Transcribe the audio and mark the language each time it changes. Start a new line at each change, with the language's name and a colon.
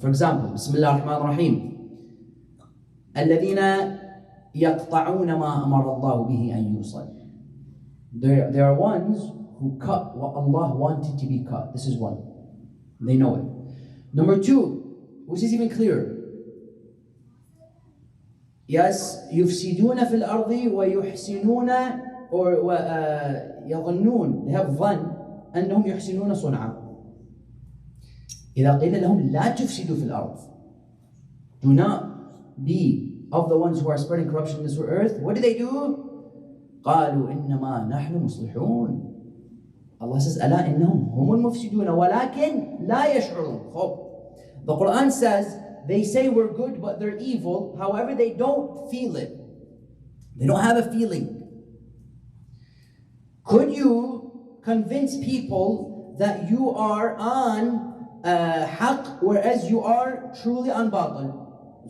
English: For example,
Arabic: Bismillah ar-Rahman ar-Rahim. الَّذِينَ يَقْطَعُونَ مَا أَمَرَ اللَّهُ بِهِ أَن يُوصَلْ.
English: There are ones who cut what Allah wanted to be cut. This is one. They know it. Number two, which is even clearer. Yes,
Arabic: يفسدون في الأرض ويحسنون or يظنون.
English: They have
Arabic: ظن أنهم يحسنون صنعا. إذا قيل لهم لا تفسدوا في الأرض.
English: Do not be of the ones who are spreading corruption in this earth. What do they do?
Arabic: قالوا إنما نحن مصلحون.
English: Allah says,
Arabic: ألا إنهم هم المفسدون ولكن لا يشعرون.
English: The Quran says, they say we're good, but they're evil. However, they don't feel it. They don't have a feeling. Could you convince people that you are on haqq, whereas you are truly on batil?